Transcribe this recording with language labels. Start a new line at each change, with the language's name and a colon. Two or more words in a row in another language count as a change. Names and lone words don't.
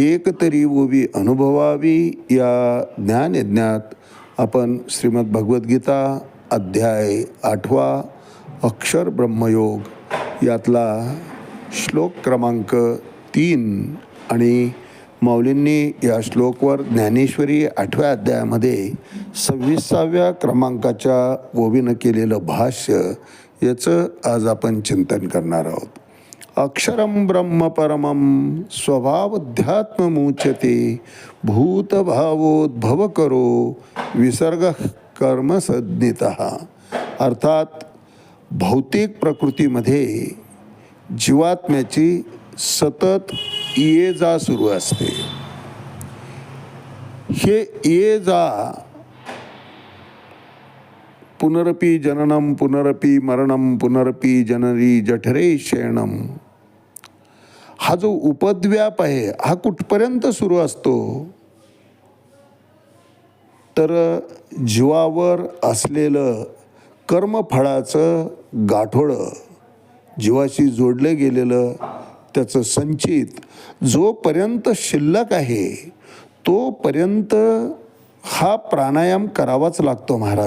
Marathi: एक तरी उभी अनुभवावी या ज्ञानयज्ञात आपण श्रीमद भगवद्गीता अध्याय 8 अक्षर ब्रह्मयोग यातला श्लोक क्रमांक 3 आणि माऊलींनी या श्लोकवर ज्ञानेश्वरी 8व्या अध्यायामध्ये 26व्या क्रमांकाच्या ओवीनं केलेलं भाष्य याचं आज आपण चिंतन करणार आहोत.
Sanskrit: अक्षरं ब्रह्म परमं स्वभावध्यात्ममुच्यते, भूतभावोद्भव करो विसर्ग कर्मसज्ञितः.
Marathi: अर्थात भौतिक प्रकृतीमध्ये जीवात्म्याची सतत ये जा सुरू असते. हे ये जा
Sanskrit: पुनरपि जननम पुनरपि मरणम पुनरपि जननी जठरे शयनम,
Marathi: हा जो उपद्व्याप आहे हा कुठपर्यंत सुरू असतो तर जीवावर असलेलं कर्मफळाचं गाठोडं, जीवाशी जोडलं गेलेलं त्याचं संचित जोपर्यंत शिल्लक आहे तोपर्यंत हा प्राणायाम करावाच लागतो महाराज.